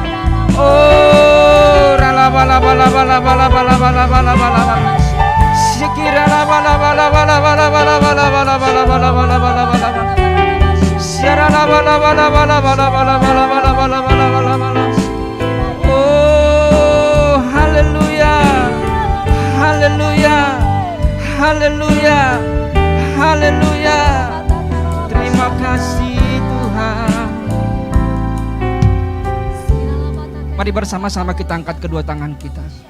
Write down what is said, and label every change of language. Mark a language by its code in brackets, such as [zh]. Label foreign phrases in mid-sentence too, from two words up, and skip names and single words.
[ms] Oh rala bala bala bala bala bala bala bala bala bala. Sikira la bala bala bala bala bala bala bala bala bala bala bala bala bala. Siara la bala bala bala bala bala bala bala bala bala bala bala. Oh haleluya, haleluya, haleluya, haleluya. Terima kasih Tuhan. Mari bersama-sama kita angkat kedua tangan kita.